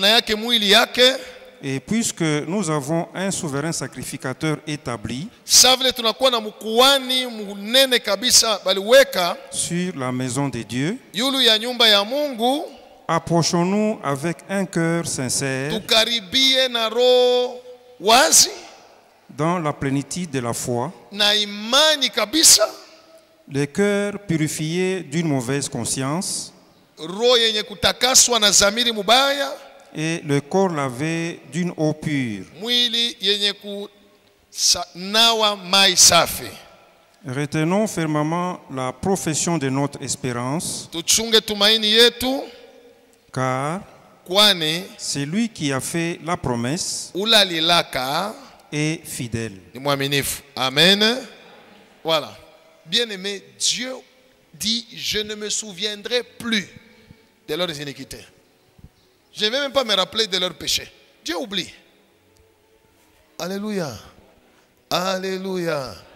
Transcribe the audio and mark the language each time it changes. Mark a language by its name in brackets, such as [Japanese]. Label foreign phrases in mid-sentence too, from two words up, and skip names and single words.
[French] Et puisque nous avons un souverain sacrificateur établi sur la maison de Dieu, approchons-nous avec un cœur sincère [Swahili] tukaribie na roho wazi [French] dans la plénitude de la foi, [Swahili] na imani kabisa, [French] les cœurs purifiés d'une mauvaise conscience [Swahili] roho yenye kutakaswa na zamiri mubaya, [French] et le corps lavé d'une eau pure. [Swahili] mwili yenye kunawa mai safi. [French] Retenons fermement la profession de notre espérance, [Swahili] Tuchunge tumaini yetu, [French] car [Swahili] kwani [French] c'est lui qui a fait la promesse ulalilaka est fidèle. [Swahili] ni mwaminifu. [French] Amen. Voilà. Bien-aimé, Dieu dit, je ne me souviendrai plus de leurs iniquités. Je ne vais même pas me rappeler de leurs péchés. Dieu oublie. Alléluia. Alléluia.